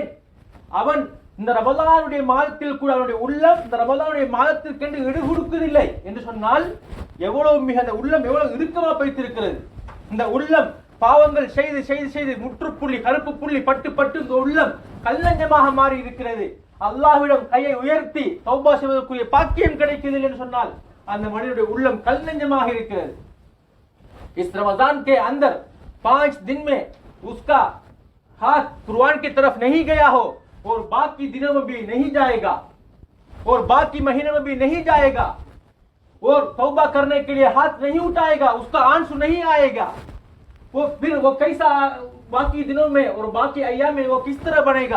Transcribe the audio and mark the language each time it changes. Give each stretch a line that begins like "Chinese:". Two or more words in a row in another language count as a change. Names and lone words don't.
Tamil: அவன் இந்த ரமலானுடைய மாதத்தில் கூட அவனுடைய உள்ளம் இந்த ரமலானுடைய மாதத்திற்கென்று இடு கொடுக்கவில்லை என்று சொன்னால், எவ்வளவு மிக அந்த உள்ளம் எவ்வளவு இறுக்கமா வைத்திருக்கிறது. இந்த உள்ளம் பாவங்கள் செய்து செய்து செய்து முற்றுப்புள்ளி கருப்பு புள்ளி பட்டு பட்டு இந்த உள்ளம் கல்லஞ்சமாக மாறி இருக்கிறது. அல்லாஹ்விடம் கையை உயர்த்தி தௌபா செய்வதற்குரிய பாக்கியம் கிடைக்கிறது என்று சொன்னால், அந்த மனிதனுடைய உள்ளம் கல்லஞ்சமாக இருக்கிறது.
Hindi: इस रमजान के अंदर 5 दिन में उसका हाथ कुरान की तरफ नहीं गया हो और बाकी दिनों में भी नहीं जाएगा और बाकी महीनों में भी नहीं जाएगा और तौबा करने के लिए हाथ नहीं उठाएगा, उसका आंसू नहीं आएगा, वो फिर वो कैसा बाकी दिनों में और बाकी अय्याम में वो किस तरह बनेगा?